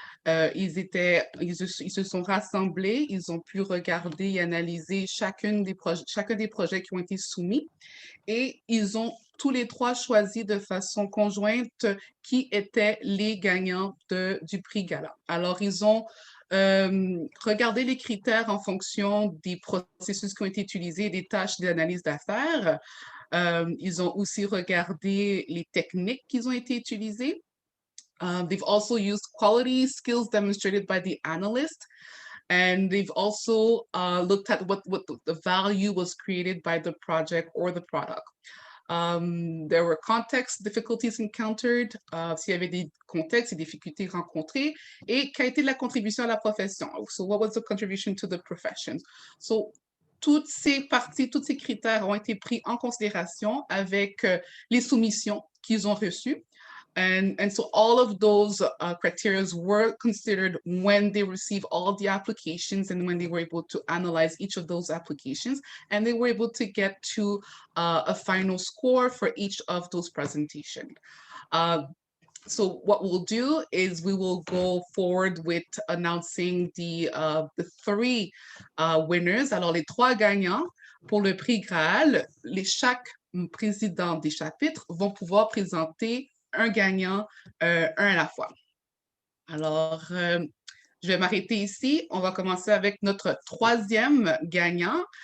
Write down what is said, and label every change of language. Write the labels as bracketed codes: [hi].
[fr] Ils se sont rassemblés, ils ont pu regarder et analyser chacun des projets qui ont été soumis et ils ont tous les 3 choisi de façon conjointe qui étaient les gagnants du prix Gala. Alors, ils ont regardé les critères en fonction des processus qui ont été utilisés et des tâches d'analyse d'affaires. Ils ont aussi regardé les techniques qui ont été utilisées. [en] They've also used quality skills demonstrated by the analyst. And they've also looked at what the value was created by the project or the product. There were context difficulties encountered, [fr] s'il y avait des contextes et difficultés rencontrées, et quelle a été la contribution à la profession. [en] So what was the contribution to the profession? [fr] So toutes ces parties, tous ces critères ont été pris en considération avec les soumissions qu'ils ont reçues. [en] And so all of those criteria were considered when they received all the applications and when they were able to analyze each of those applications, and they were able to get to a final score for each of those presentations. So what we'll do is we will go forward with announcing the 3 winners. [fr] Alors, les 3 gagnants pour le prix Graal, chaque président des chapitres vont pouvoir présenter un gagnant, un à la fois. Alors, je vais m'arrêter ici. On va commencer avec notre 3e gagnant.